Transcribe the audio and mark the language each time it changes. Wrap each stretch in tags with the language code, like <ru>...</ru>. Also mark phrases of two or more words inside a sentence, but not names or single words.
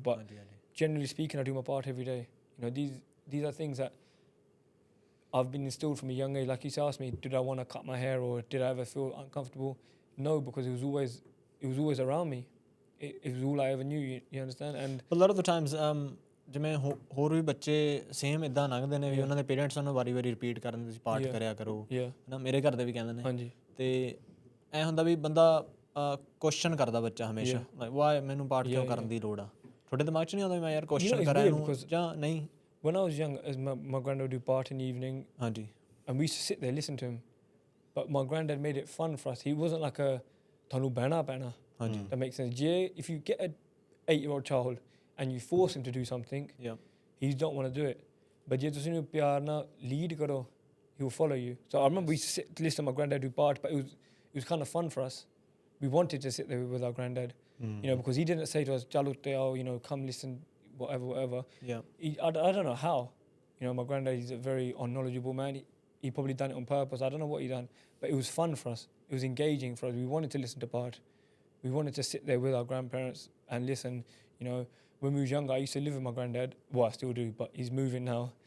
<en>But generally speaking, I do my part every day. You know, these are things that I've been instilled from a young age. Like you asked me, did I want to cut my hair or did I ever feel uncomfortable? No, because it was always around me. It was all I ever knew, you understand? And a lot of the times</en> <pa>ਜਿਵੇਂ ਹੋਰ ਵੀ ਬੱਚੇ ਸੇਮ ਇਦਾਂ ਲੰਘਦੇ ਨੇ ਵੀ ਉਹਨਾਂ ਦੇ ਪੇਰੈਂਟਸ ਉਹਨਾਂ ਵਾਰੀ ਰਿਪੀਟ ਕਰਨ ਤੁਸੀਂ ਪਾਠ ਕਰਿਆ ਕਰੋ ਨਾ ਮੇਰੇ ਘਰ ਦੇ ਵੀ ਕਹਿੰਦੇ ਨੇ ਤੇ ਐ ਹੁੰਦਾ ਵੀ ਬੰਦਾ ਕੁਐਸਚਨ ਕਰਦਾ ਬੱਚਾ ਹਮੇਸ਼ਾ</pa> <en>like why</en> <pa>ਮੈਨੂੰ ਪਾਠ ਕਿਉਂ ਕਰਨ ਦੀ ਲੋੜ ਆ ਤੁਹਾਡੇ ਦਿਮਾਗ 'ਚ ਨਹੀਂ ਆਉਂਦਾ ਮੈਂ ਯਾਰ ਕੁਐਸਚਨ ਕਰਾਂ ਇਹਨੂੰ ਜਾਂ ਨਹੀਂ</pa> <en>when I was young as my granddad would do part in the evening and we used to sit there listen to him but my granddad made it fun for us. He wasn't like a Tanu Bana. That makes sense. If you get an 8-year-old child and you force him to do something, he don't want to do it. But</en> <pa>ਜੇ ਤੁਸੀਂ ਨੂੰ ਪਿਆਰ ਨਾ lead ਕਰੋ,</pa> <en>he will follow you. So I remember we used to sit to listen to my granddad do part, but it was kind of fun for us. We wanted to sit there with our granddad, you know, because he didn't say to us,</en> <pa>"ਚੱਲੋ ਤੇ ਆਓ,</pa> <en>you know, come listen, whatever." I don't know how. You know, my granddad is a very knowledgeable man. He probably done it on purpose. I don't know what he done, but it was fun for us. It was engaging for us. We wanted to listen to part. We wanted to sit there with our grandparents and listen. You know, when we was younger, I used to live with my granddad. Well, I still do, but he's moving now.</en>